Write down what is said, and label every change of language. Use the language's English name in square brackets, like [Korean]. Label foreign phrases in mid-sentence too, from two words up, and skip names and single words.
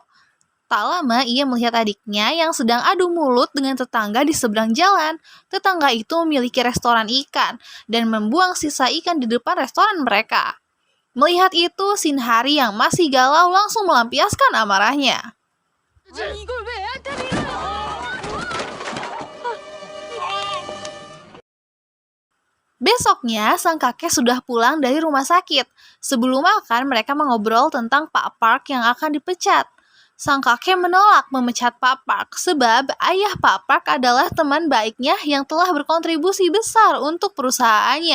[Indonesian] Tak lama ia melihat adiknya yang sedang adu mulut dengan tetangga di seberang jalan. Tetangga itu memiliki restoran ikan dan membuang sisa ikan di depan restoran mereka. Melihat itu, Shinhari yang masih galau langsung melampiaskan amarahnya. [Korean] 이걸 왜 애한테 밀어? [Indonesian] Besoknya, sang kakek sudah pulang dari rumah sakit. Sebelum makan, mereka mengobrol tentang Pak Park yang akan dipecat. Sang kakek menolak memecat Pak Park sebab ayah Pak Park adalah teman baiknya yang telah berkontribusi besar untuk perusahaannya.